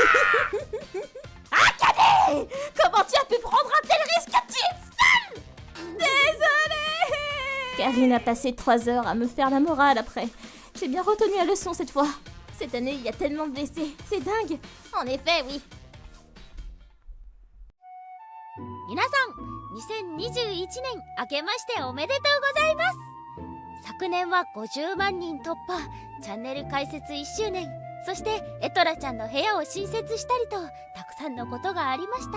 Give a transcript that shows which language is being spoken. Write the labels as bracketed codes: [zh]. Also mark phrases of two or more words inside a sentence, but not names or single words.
[fr] Comment tu as pu prendre un tel Karine a passé 3 heures à me faire la morale après. J'ai bien retenu la leçon cette fois. Cette année, il y a tellement de blessés. C'est dingue. En effet, oui. [ja] 皆さん、2021年明けましておめでとうございます。昨年は50万人突破、チャンネル開設1周年、そしてエトラちゃんの部屋を新設したりと、たくさんのことがありました。